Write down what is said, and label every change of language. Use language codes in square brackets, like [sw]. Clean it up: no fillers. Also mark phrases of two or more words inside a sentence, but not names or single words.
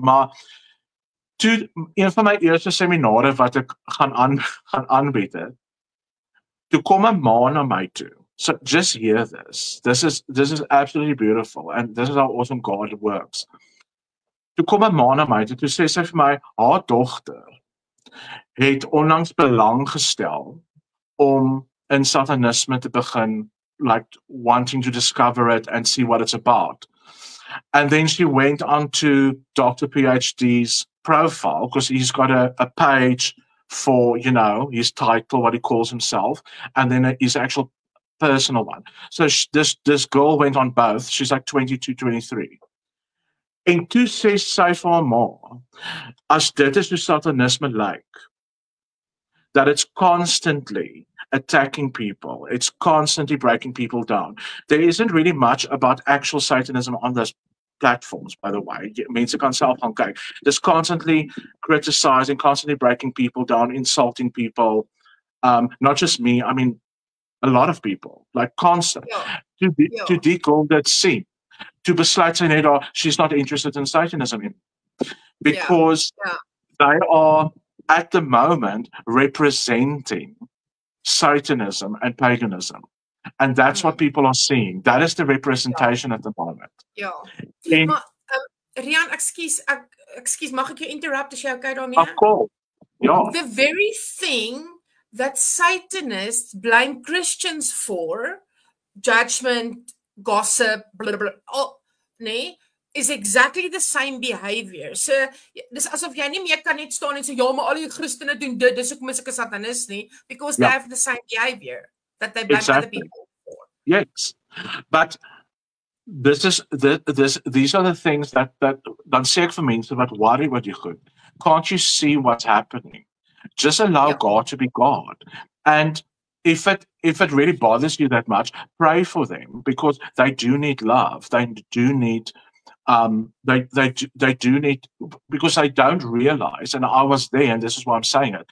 [af] Maar toe een van my eerste seminare wat ek gaan aanbied het, toe kom 'n ma na my toe. [en] So just hear this. This is absolutely beautiful and this is how awesome God works. [af] Toe kom 'n ma na my toe, toe sê sy vir my, haar dogter het onlangs belang gestel om in Satanisme te begin, [en] like wanting to discover it and see what it's about. And then she went on to Dr. PhD's profile because he's got a page for, you know, his title, what he calls himself, and then his actual personal one. So this girl went on both. She's like 22, 23. [af] En toe sê sy vir haar ma, as dit is hoe Satanisme lyk, [en] that it's constantly attacking people, it's constantly breaking people down. There isn't really much about actual Satanism on those platforms, by the way. [af] Mense kan self gaan kyk. [en] It's constantly criticizing, constantly breaking people down, insulting people. Not just me, I mean, a lot of people, like constant. Yeah. To decall that scene. [af] To besluit sy net daar, [en] she's not interested in Satanism because they are at the moment representing Satanism and paganism, and that's what people are seeing. That is the representation at the moment. [af] Ja. Maar Rian, ekskuus, mag ek jou interrupt as jy okay daarmee? [en] Of course. Ja. The very thing that Satanists blame Christians for, judgment, gossip, blah, blah, blah, nee, is exactly the same behavior. [af] So, dis asof jy nie meer kan net staan en sê, ja, maar al die Christene doen dit, dis hoekom is ek 'n Satanist nie, [en] because they have the same behavior that they blame other people for. Yes, but these are the things that [af] dan sê ek vir mense wat worry wat jy goed. [en] Can't you see what's happening? Just allow God to be God. And if it really bothers you that much, pray for them because they do need love. They do need they do need, because they don't realize, and I was there, and this is why I'm saying it.